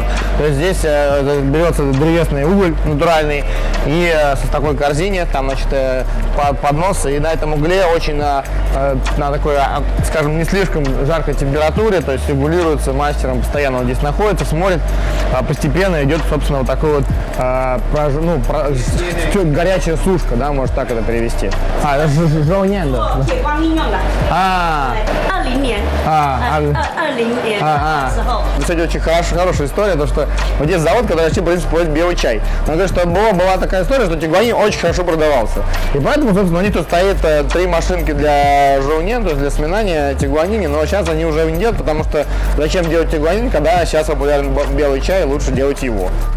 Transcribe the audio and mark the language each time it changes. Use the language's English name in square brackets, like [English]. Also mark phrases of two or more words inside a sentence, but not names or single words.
[Russian] То есть здесь берется древесный уголь натуральный и с такой корзине, там, значит, поднос, и на этом угле очень на такой, скажем, не слишком жаркой температуре, то есть регулируется мастером, постоянно он здесь находится, смотрит, постепенно идет, собственно, вот такой вот горячая сушка, да, может так это перевести. Это жоунян, да? [Chinese] 铁观音用的。20年。20年的时候。 [Russian] Кстати, очень хорошая история, то что вот здесь завод, который вообще, в принципе, производит белый чай. Но говорит, что была такая история, что тигуанин очень хорошо продавался. И поэтому, собственно, у них тут стоит 3 машинки для жоунен, то есть для сминания тигуанини, но сейчас они уже не делают, потому что зачем делать тигуанин, когда сейчас популярен белый чай, лучше делать его.